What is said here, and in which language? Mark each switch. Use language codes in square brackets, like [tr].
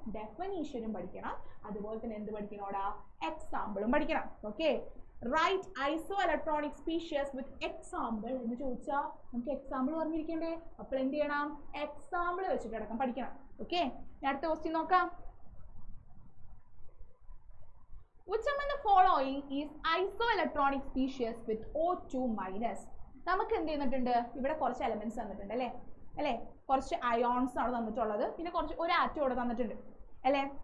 [ml] ഡെഫിനീഷനും പഠിക്കണം, അതുപോലെ തന്നെ എന്ത് പഠിക്കണോടാ? എക്സാമ്പിളും പഠിക്കണം. Okay, [en] right isoelectronic species with example [ml] എന്ന് ചോദിച്ചാൽ നമുക്ക് എക്സാമ്പിൾ പറഞ്ഞിരിക്കണ്ടേ? അപ്പോൾ എന്ത് ചെയ്യണം? എക്സാമ്പിൾ വെച്ചിട്ട് അടക്കം പഠിക്കണം. ഓക്കെ, അടുത്ത ക്വസ്റ്റ്യൻ നോക്കാം. [en] Which among the following is isoelectronic species with O2-? [ml] നമുക്ക് എന്ത് ചെയ്യുന്നിട്ടുണ്ട്? ഇവിടെ കുറച്ച് എലമെന്റ്സ് തന്നിട്ടുണ്ട് അല്ലേ, കുറച്ച് അയോൺസ് ആണ് തന്നിട്ടുള്ളത്, പിന്നെ കുറച്ച് ഒരു ആറ്റം ഇവിടെ തന്നിട്ടുണ്ട് അല്ലേ.